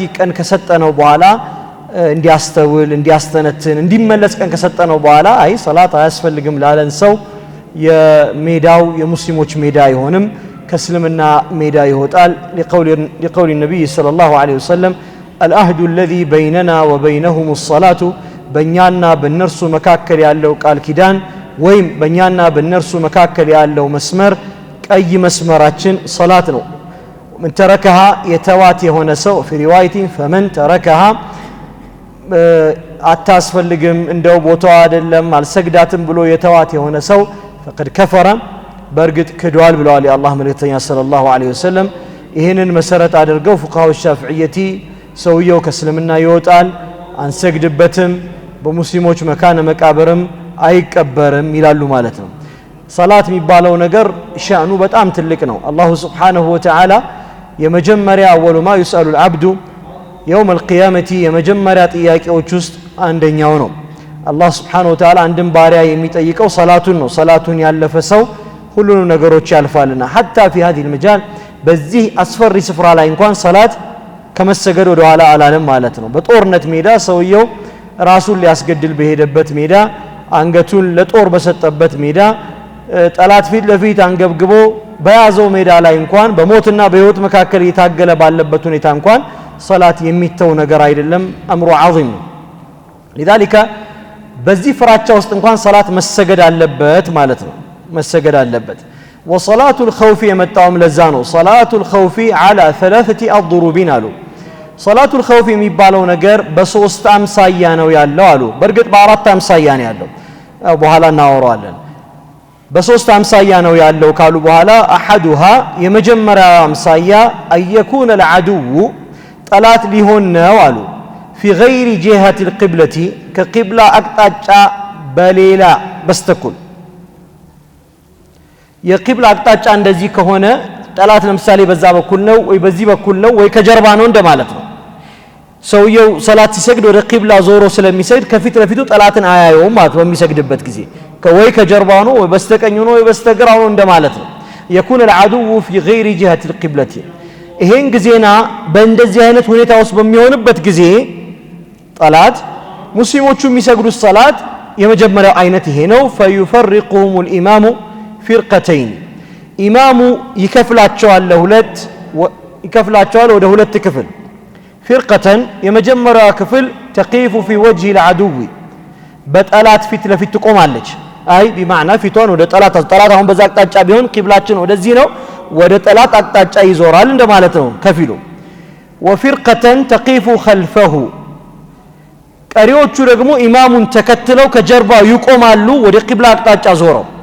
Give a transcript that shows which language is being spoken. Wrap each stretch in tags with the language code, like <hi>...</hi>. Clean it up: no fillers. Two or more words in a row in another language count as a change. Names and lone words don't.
<am>ቀን ከሰጠነው በኋላ እንዲያስተውል እንዲያስተነትን እንዲመለስ ቀን ከሰጠነው በኋላ አይ ሶላት አያስፈልግም ላለን ሰው የሜዳው የሙስሊሞች ሜዳ አይሆንም ከእስልምና ሜዳ ይወጣል</am> <ar>لقول النبي صلى الله عليه وسلم العهد الذي بيننا وبينهم الصلاة</ar> <am>በእኛና በእነርሱ መካከል ያለው ቃል ኪዳን ወይም በእኛና በእነርሱ መካከል ያለው መስመር ቀይ መስመራችን ሶላት ነው</am> <ar>من تركها</ar> <am>የተዋት የሆነ ሰው</am> <ar>في روايه فمن تركها</ar> <am>አታስፈልግም እንደው ቦታው አይደለም አልሰግዳትም ብሎ የተዋት የሆነ ሰው</am> <ar>فقد كفر</ar> <am>በርግጥ ክዷል ብለዋል የአላህ መልእክተኛ</am> <ar>صلى الله عليه وسلم</ar> <am>ይሄንን መሰረት አድርገው ፉቃሃው ሻፊዒቲ ሰውየው ከእስልምና ይወጣል አንሰግድበትም በሙስሊሞች መካነ መቃብርም አይቀበርም ይላሉ ማለት ነው ሶላት የሚባለው ነገር ሻኑ በጣም ትልቅ ነው አላሁ</am> <ar>سبحانه و</ar> <am>Ta'ala የመጀመሪያ</am> <ar>أول ما يسأل العبد يوم القيامة</ar> <am>የመጀመሪያ ጥያቄዎች ውስጥ አንደኛው ነው አላህ</am> <ar>سبحانه وتعالى</ar> <am>አንድን ባሪያ የሚጠይቀው ሶላቱን ነው ሶላቱን ያለፈ ሰው ሁሉንም ነገሮች ያልፋልና</am> <ar>حتى في هذه المجال</ar> <am>በዚህ አስፈሪ ስፍራ ላይ እንኳን ሶላት ከመሰገድ ወደ ኋላ አላለም ማለት ነው በጦርነት ሜዳ ሰውየው ራሱን ሊያስገድል በሄደበት ሜዳ አንገቱን ለጦር በሰጠበት ሜዳ ጠላት ፊት ለፊት አንገብግቦ በያዘው ሜዳ ላይ እንኳን በሞትና በህይወት መካከል የታገለ ባለበት ሁኔታ እንኳን ሶላት የሚተው ነገር አይደለም</am> <ar>أمره عظيم لذلك</ar> <am>በዚህ ፍራቻ ውስጥ እንኳን ሶላት መሰገድ አለበት ማለት ነው መሰገድ አለበት</am> <ar>وصلاه الخوف</ar> <am>የመጣውም ለዛ ነው</am> <ar>صلاه الخوف على ثلاثه اضرب</ar> <am>አሉ</am> <ar>صلاه الخوف</ar> <am>የሚባለው ነገር በሶስት አምሳያ ነው ያለው አሉ በርግጥ በአራት አምሳያ ነው ያለው በኋላ እናወራለን በሶስት አምሳያ ነው ያለው ካሉ በኋላ احدها የመጀመሪያው አምሳያ</am> <ar>ايكون العدو</ar> <am>ጠላት ሊሆን ነው አሉ</am> <ar>في غير جهه القبلة كقبلة</ar> <am>አቅጣጫ በሌላ በስተኩል የቂብላ አቅጣጫ እንደዚህ ከሆነ ጠላት ለምሳሌ በዛ በኩል ነው ወይ በዚህ በኩል ነው ወይ ከጀርባ ነው እንደማለት ነው ሰውየው ሶላት ሲሰግድ ወደ ቂብላ ዞሮ ስለሚሰግድ ከፊት ለፊቱ ጠላትን አያየውም ማለት በሚሰግድበት ጊዜ ወይ ከጀርባው ነው ወይ በስተቀኙ ነው ወይ በስተግራው ነው እንደማለት ነው</am> <ar>يكون العدو في غير جهة القبلة</ar> <am>ይሄን ጊዜና በእንደዚህ አይነት ሁኔታ ውስጥ በሚሆንበት ጊዜ ጠላት ሙስሊሞቹ የሚሰግዱት ሶላት የመጀመሪያው አይነት ይሄ ነው</am> <ar>فيفرقهم الامام فرقتين</ar> <am>ኢማሙ ይከፍላቸዋል ለሁለት ይከፍላቸዋል ወደ ሁለት ክፍል فرقتين የመጀመሪያው ክፍል</am> <ar>تقيف في وجه العدو</ar> <am>በጠላት ፊት ለፊት ትቆማለች አይ بمعنى ፊቷን ወደ ጠላት አሁን በዛ አቅጣጫ ቢሆን ቂብላችን ወደዚህ ነው ወደ ጠላት አቅጣጫ ይዞራል እንደማለት ነው ከፊሉ</am> <ar>وفرقتين تقيف خلفه</ar> <am>ቀሪዎቹ ደግሞ ኢማሙን ተከትለው ከጀርባው ይቆማሉ ወደ ቂብላ አቅጣጫ ዞረው</am>